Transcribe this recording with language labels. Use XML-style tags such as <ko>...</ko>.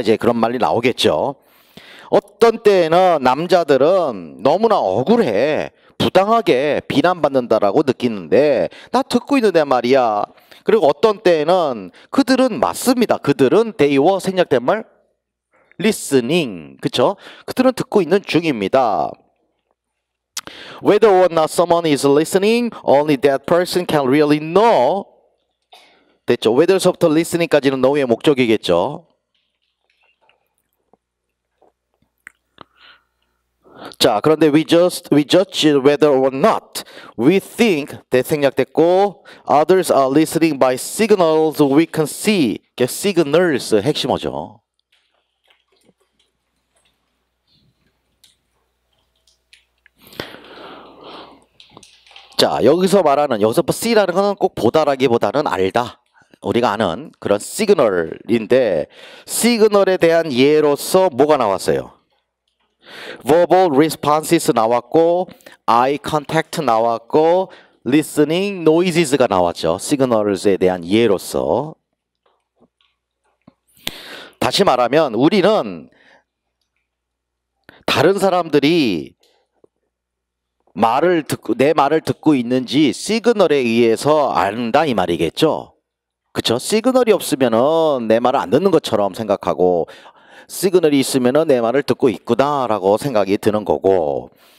<ko>이제 그런 말이 나오겠죠. 어떤 때는 남자들은 너무나 억울해. 부당하게 비난받는다라고 느끼는데 나 듣고 있는데 말이야. 그리고 어떤 때는 그들은 맞습니다. 그들은</ko> <en>they were</en> <ko>생략된 말</ko> <en>listening.</en> <ko>그쵸? 그들은 듣고 있는 중입니다.</ko> <en>Whether or not someone is listening, only that person can really know.</en> <ko>됐죠? whether서부터 listening까지는 know의 목적이겠죠. 자, 그런데</ko> <en>we judge whether or not we think</en> <ko>생략됐고</ko> <en>others are listening by signals we can see.</en> <ko>signals 핵심어죠. 자, 여기서 C라는 거는 꼭 보다라기보다는 알다. 우리가 아는 그런 시그널인데 시그널에 대한 예로서 뭐가 나왔어요?</ko> <en>verbal responses</en> <ko>나왔고</ko> <en>eye contact 나왔고 listening noises가</en> <ko>나왔죠. 시그널에 대한 예로서. 다시 말하면 우리는 다른 사람들이 내 말을 듣고 있는지 시그널에 의해서 안다 이 말이겠죠. 그쵸? 시그널이 없으면은 내 말을 안 듣는 것처럼 생각하고 시그널이 있으면은 내 말을 듣고 있구나라고 생각이 드는 거고.</ko>